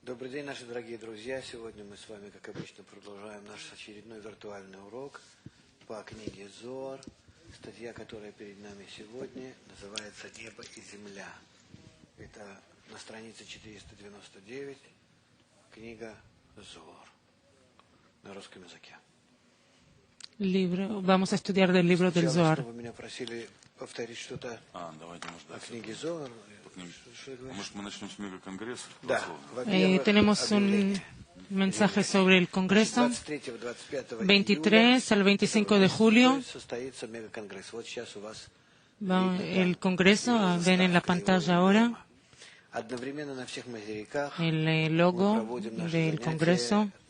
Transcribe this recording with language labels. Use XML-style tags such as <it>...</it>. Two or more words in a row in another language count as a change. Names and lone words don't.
<ru>Добрый день, наши дорогие друзья. Сегодня мы с вами, как обычно, продолжаем наш очередной виртуальный урок по книге Зоар. Статья, которая перед нами сегодня, называется «Небо и земля». Это на странице 499, книга Зоар на русском языке.</ru> <es>Vamos a estudiar del libro del Zohar.</es> <ru>Вы меня просили повторить что-то о книге Зоар. Может, мы начнем с мегаконгресса? Да.</ru> <es>Tenemos un mensaje sobre el Congreso. 23 al 25 de julio. El Congreso, ven en la pantalla ahora el logo del Congreso.</es>